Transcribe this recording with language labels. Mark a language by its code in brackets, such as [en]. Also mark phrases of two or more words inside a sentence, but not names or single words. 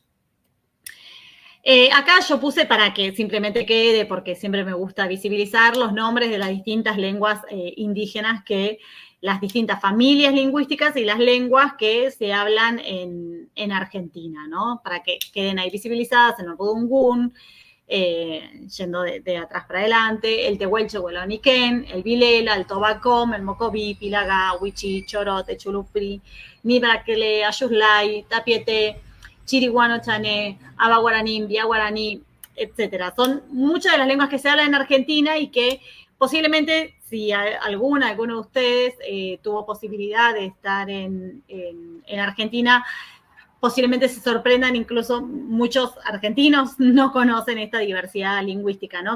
[es] Acá yo puse para que simplemente quede, porque siempre me gusta visibilizar los nombres de las distintas lenguas indígenas, que las distintas familias lingüísticas y las lenguas que se hablan en Argentina, ¿no? Para que queden ahí visibilizadas: en el Rudungún, yendo de atrás para adelante, el Tehuelche, Hueloniquén, el Vilela, el Tobacom, el Mocoví, Pilagá, Huichi, Chorote, Chulupri, Nibraquele, Ayuslay, Tapiete, Chiriguano, Chané, Aba Guaraní, Vía Guaraní, etcétera. Son muchas de las lenguas que se hablan en Argentina y que posiblemente, si alguno de ustedes tuvo posibilidad de estar en Argentina, posiblemente se sorprendan, incluso muchos argentinos no conocen esta diversidad lingüística, ¿no?